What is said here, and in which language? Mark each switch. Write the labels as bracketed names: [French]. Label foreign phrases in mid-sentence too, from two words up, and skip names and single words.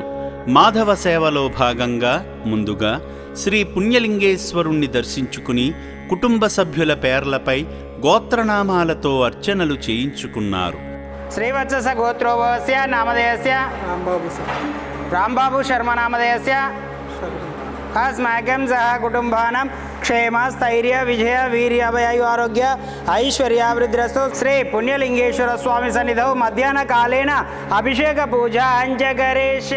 [Telugu] మాధవ సేవలో భాగంగా ముందుగా శ్రీ పుణ్యలింగేశ్వరుణ్ణి దర్శించుకుని కుటుంబ సభ్యుల పేర్లపై గోత్రనామాలతో అర్చనలు చేయించుకున్నారు. [Sanskrit] శ్రీవత్స గోత్రోభవస్య నామధేయస్య రాంబాబు శర్మ నామధేయస్య अस्माकं सह कुटुंबानां क्षेम स्थैर्य विजय वीर्य अभयायु आरोग्य ऐश्वर्यावृद्धिरस्तु. श्री पुण्यलिंगेश्वर स्वामी सन्निधौ मध्याह्न कालेन अभिषेक पूजा अंजकरेशे.